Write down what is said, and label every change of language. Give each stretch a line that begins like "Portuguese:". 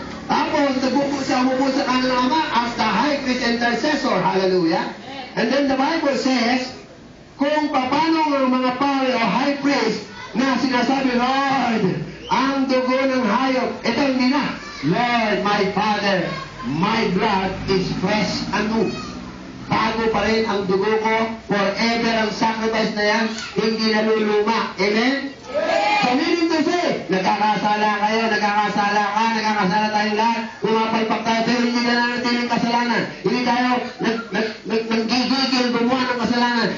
Filipino: Tapos, nagbubuo siya, umubuo sa kanyang ama as the high priest intercessor. Hallelujah.
English: And then the Bible says,
Filipino: kung paano ng mga pare o high priest na sinasabi, Lord, ang dugo ng hayop, ito hindi na.
English: Lord, my Father, my blood is fresh and new.
Filipino: Bago pa rin ang dugo ko, forever ang sacrifice na yan, hindi naluluma. Amen?
English: So meaning to say,
Filipino: nagkakasala kayo, nagkakasala ka, nagkakasala tayong lahat, pumapalpak tayo, pero hindi na nanatiling kasalanan. Hindi tayo naggigigil gumawa ng kasalanan.